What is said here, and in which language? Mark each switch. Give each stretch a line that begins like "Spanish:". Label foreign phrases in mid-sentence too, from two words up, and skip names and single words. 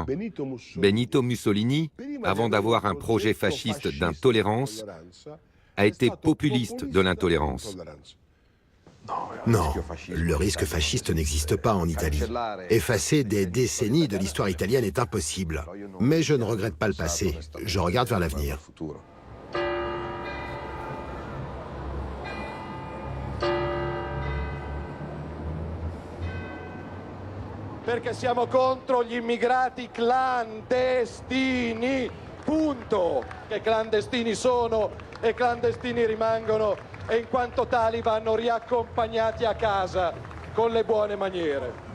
French: Benito Mussolini, avant d'avoir un projet fasciste d'intolérance, a été populiste de l'intolérance. Non, le risque fasciste n'existe pas en Italie. Effacer des décennies de l'histoire italienne est impossible. Mais je ne regrette pas le passé. Je regarde vers l'avenir.
Italian: Perché siamo contro gli immigrati clandestini, punto. Che clandestini sono e clandestini rimangono e in quanto tali vanno riaccompagnati a casa con le buone maniere.